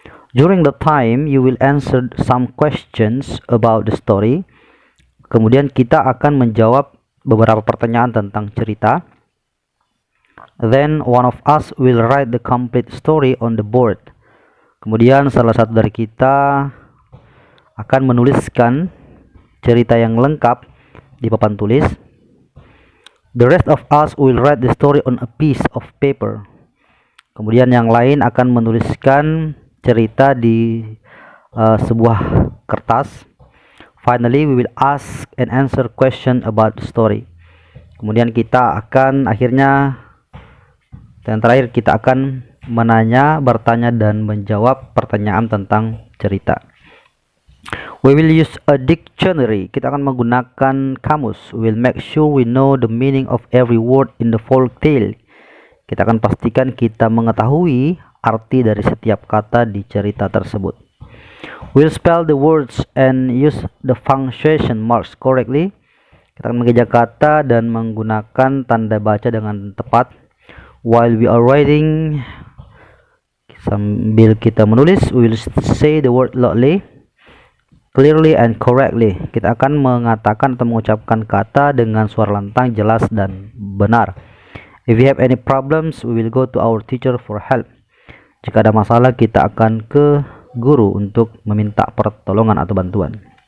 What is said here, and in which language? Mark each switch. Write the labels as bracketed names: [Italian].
[English] During the time, you will answer some questions about the story. [Indonesian] Kemudian kita akan menjawab beberapa pertanyaan tentang cerita. [English] Then one of us will write the complete story on the board. [Indonesian] Kemudian salah satu dari kita akan menuliskan cerita yang lengkap di papan tulis. [English] The rest of us will write the story on a piece of paper. [Indonesian] Kemudian yang lain akan menuliskan cerita di sebuah kertas. [English] Finally, we will ask and answer question about the story. [Indonesian] Kemudian kita akan yang terakhir kita akan bertanya dan menjawab pertanyaan tentang cerita. [English] We will use a dictionary. [Indonesian] Kita akan menggunakan kamus. [English] We will make sure we know the meaning of every word in the folk tale. [Indonesian] Kita akan pastikan kita mengetahui arti dari setiap kata di cerita tersebut. [English] We'll spell the words and use the punctuation marks correctly. [Indonesian] Kita akan mengeja kata dan menggunakan tanda baca dengan tepat. [English] While we are writing, [Indonesian] sambil kita menulis, [English] we will say the word loudly, clearly and correctly. [Indonesian] Kita akan mengatakan atau mengucapkan kata dengan suara lantang, jelas dan benar. [English] If we have any problems, we will go to our teacher for help. [Indonesian] Jika ada masalah, kita akan ke guru untuk meminta pertolongan atau bantuan.